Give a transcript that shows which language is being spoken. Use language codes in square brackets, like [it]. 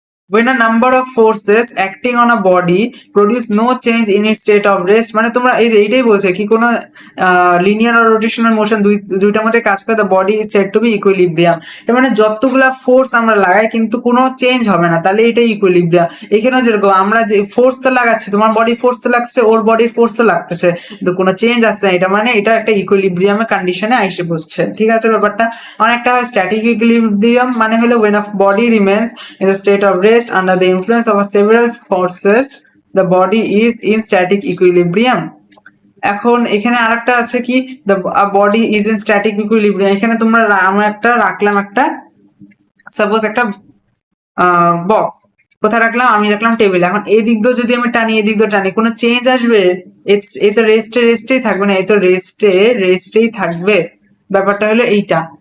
[en] When a number of forces acting on a body produce no change in its state of rest, [bn] মানে তোমরা এই যে এইটাই বলছে কি কোনো লিনিয়ার আর রোটেশনাল মোশন দুইটার মধ্যে কাজ করে, [en] The body is said to be equilibrium. [bn] এর মানে যতগুলা ফোর্স আমরা লাগাই কিন্তু কোনো চেঞ্জ হবে না, তাহলে এটাই ইকুইলিব্রিয়াম। এখানেও যেরকম আমরা যে ফোর্স তো লাগাচ্ছি, তোমার বডি ফোর্স তো লাগছে, ওর বডি ফোর্স তো লাগতেছে, কিন্তু কোনো চেঞ্জ আসছে না, এটা মানে এটা একটা ইকুইলিব্রিয়ামের কন্ডিশনে আইসে বসছে, ঠিক আছে ব্যাপারটা? অনেকটা হয় স্ট্যাটিক ইকুইলিব্রিয়াম, মানে হলো [en] when a body remains in a state of rest under the influence of several forces, the body is in static equilibrium. [bn] এখন এখানে আরেকটা আছে কি, [en] the body is in static equilibrium, [bn] এখানে তোমরা আমরা একটা রাখলাম একটা, সাপোজ একটা বক্স, কোথায় রাখলাম, আমি রাখলাম টেবিলে। এখন এই দিক দিয়ে যদি আমি টানি এদিক দিয়ে টানি কোনো চেঞ্জ আসবে, এ তো রেস্টেই থাকবে না, এ তো রেস্টেই থাকবে। ব্যাপারটা হলো এইটা।